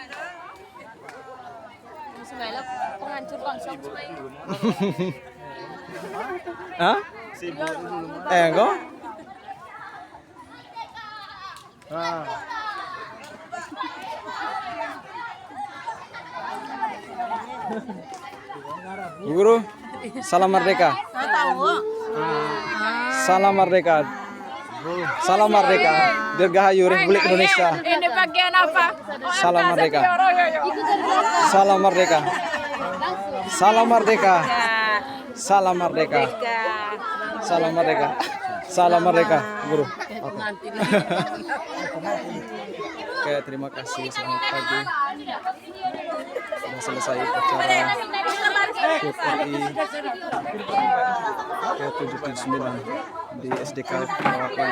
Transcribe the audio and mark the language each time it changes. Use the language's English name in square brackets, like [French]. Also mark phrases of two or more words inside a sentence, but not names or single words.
[Indonesian] Penghancur bangsa. Hah? Enggak? Bu Guru, salam merdeka. Salam merdeka. Salam merdeka. Dirgahayu Republik Indonesia. Ini bagian apa? Salam merdeka. Salam merdeka. Salam merdeka. Salam merdeka. Salam merdeka. Salam merdeka, Guru. Oke, terima kasih. Selamat pagi. Sudah selesai acara PPI ke-79 di SDK Tolkaling.